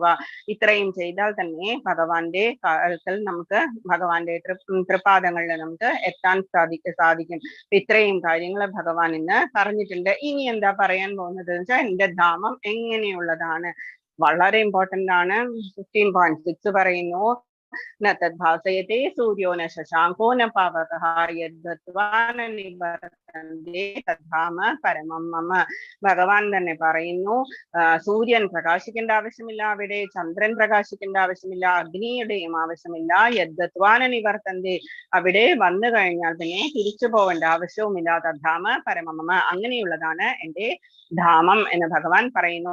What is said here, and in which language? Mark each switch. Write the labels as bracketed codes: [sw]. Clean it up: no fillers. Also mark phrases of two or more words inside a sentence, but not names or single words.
[ml] ഇത്രയും ചെയ്താൽ തന്നെ ഭഗവാന്റെ കാൽക്കൽ നമുക്ക്, ഭഗവാന്റെ തൃപാദങ്ങളിൽ നമുക്ക് എത്താൻ സാധിക്കും. ഇത്രയും കാര്യങ്ങൾ ഭഗവാൻ ഇന്ന് പറഞ്ഞിട്ടുണ്ട്. ഇനി എന്താ പറയാൻ പോകുന്നത് വെച്ചാൽ എന്റെ ധാമം എങ്ങനെയുള്ളതാണ്, വളരെ ഇമ്പോർട്ടന്റ് ആണ്. [sa] 15.6 പറയുന്നു, ന തദ്ഭാസയത്തെ സൂര്യോ ന ശശാങ്കോ ന പാവകഃ യദ്ഗത്വാ ന നിവർത്തന്തേ തദ്ധാമ പരമം മമ. [ml] ഭഗവാൻ തന്നെ പറയുന്നു, സൂര്യൻ പ്രകാശിക്കേണ്ട ആവശ്യമില്ല അവിടെ, ചന്ദ്രൻ പ്രകാശിക്കേണ്ട ആവശ്യമില്ല, അഗ്നിയുടെയും ആവശ്യമില്ല. [sa] യദ്ഗത്വാ ന നിവർത്തന്തേ, [ml] അവിടെ വന്നു കഴിഞ്ഞാൽ പിന്നെ തിരിച്ചു പോവേണ്ട ആവശ്യവുമില്ല. [sa] തദ്ധാമ പരമം മമ, [ml] അങ്ങനെയുള്ളതാണ് എന്റെ ധാമം എന്ന് ഭഗവാൻ പറയുന്നു.